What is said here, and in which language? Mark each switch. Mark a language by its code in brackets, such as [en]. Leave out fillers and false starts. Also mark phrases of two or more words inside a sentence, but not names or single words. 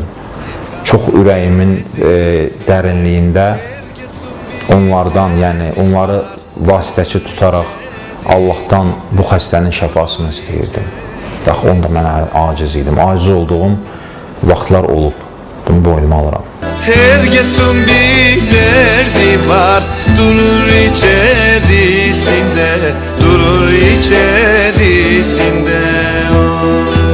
[az] Çox ürəyimin dərinliyində onlardan, yəni onları vasitəçi tutaraq Allahdan bu xəstənin şəfasını istəyirdim. Yaxı, onda mən aciz idim. Aciz olduğum vaxtlar olub. Bunu boynuma alıram. [tr] Herkesin bir derdi var, durur içerisinde, durur içerisinde.